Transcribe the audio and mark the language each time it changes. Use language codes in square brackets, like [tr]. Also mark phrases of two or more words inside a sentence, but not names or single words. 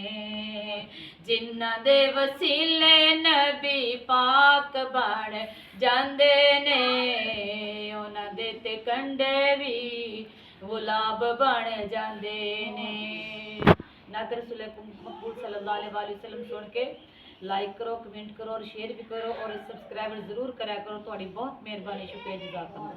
[pa] جنہاں دے وسیلے نبی پاک بن جاندے نے، انہاں دے تے کنڈے بھی گلاب بن جاندے نے. [ur] نعت رسول مقبول [ar] صلى الله عليه وسلم [ur] سن کے لائک کرو، کمنٹ کرو اور شیئر بھی کرو اور سبسکرائب ضرور کرا کرو. [pa] تہاڈی بہت مہربانی، شکریہ، جزاک اللہ.